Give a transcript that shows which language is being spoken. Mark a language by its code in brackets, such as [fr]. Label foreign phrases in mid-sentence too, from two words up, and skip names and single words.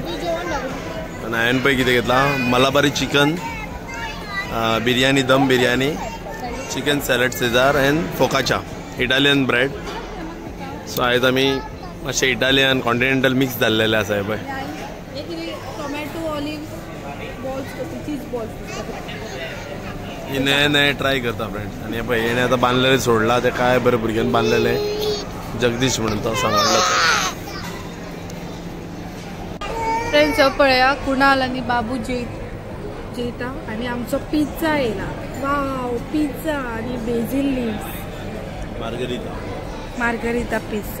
[kok] आनी हांवें पळय कितें घेतलां मलाबारी चिकन बिर्याणी, दम बिर्याणी, [en] chicken salad, Caesar and focaccia Italian bread. [kok] सो आयज आमी मातशें [en] Italian continental mix [kok] जाल्लेले आसा हे पळय. [en] tomato olive balls cheese balls [kok] ही नये ट्राय करता फ्रेंड्स. आणि हे पळय हेणे आतां बांदलेले सोडला ते काय बरे भुरग्यान बांदलेले जगदीश म्हणून तो सांगला. फ्रेंड्स पळया कुणाल आणि बाबू जेता आणि आमचो पिझ्झा येला. [en] wow pizza आणि basil leaves margherita pizza.